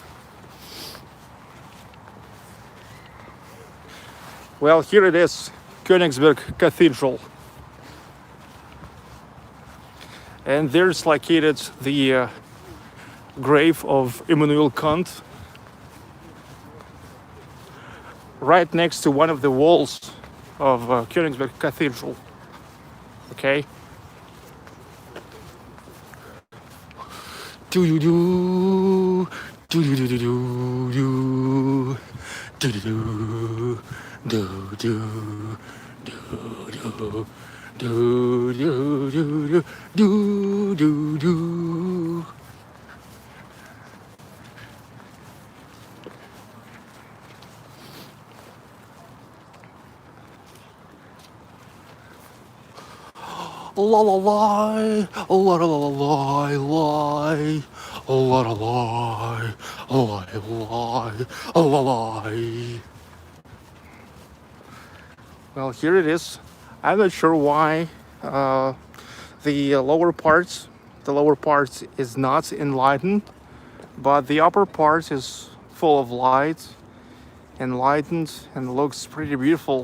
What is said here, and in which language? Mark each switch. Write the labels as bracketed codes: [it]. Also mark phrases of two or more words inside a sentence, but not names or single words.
[en] Well, here it is, Königsberg Cathedral. And there's located the grave of Immanuel Kant, right next to one of the walls of Königsberg Cathedral. Okay. Do do do do do do do do do do do do do do do do. La la lie, la la la lie, lie, la la lie, lie, lie, la lie. Well, here it is. I'm not sure why the lower part is not enlightened, but the upper part is full of light, enlightened, and looks pretty beautiful.